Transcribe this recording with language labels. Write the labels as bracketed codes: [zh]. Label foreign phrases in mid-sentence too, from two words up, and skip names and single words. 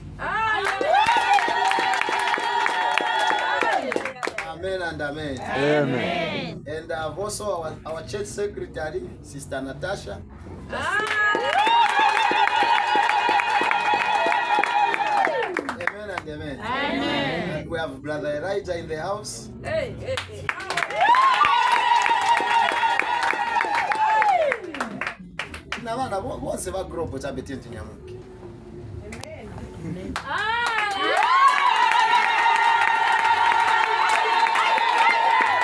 [en] Amen and amen. Amen. And I've also our church secretary, Sister Natasha. Amen and amen. Amen. And we have Brother Elijah in the house. Hey. [ny] Na bana bose ba group cha Betenti Nyamuke. [en] Amen.